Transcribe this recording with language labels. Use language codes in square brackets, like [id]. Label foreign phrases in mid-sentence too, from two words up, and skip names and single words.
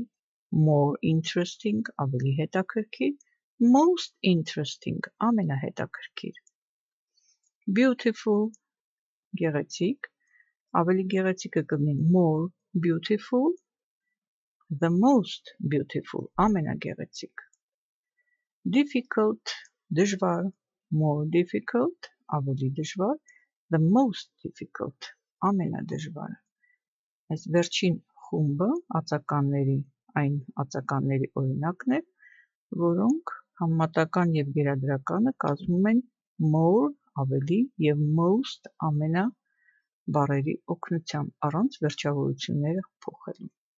[en] more interesting, [hy] ավելի հետաքրքիր, [en] most interesting, ամենահետաքրքիր։ Beautiful, [hy] գեղեցիկ, ավելի գեղեցիկը կլինի more [en] beautiful, the most beautiful, ամենագեղեցիկ։ Difficult, դժվար, more difficult, [hy] ավելի դժվար, [en] the most difficult, [hy] ամենադժվարը։ Այս վերջին խումբը ածականների, այն ածականների օրինակն է, որոնք համեմատական և գերադրականը կազմում են more, ավելի և most ամենա բառերի օգնությամբ, առանց վերջավորությունները փոխելու։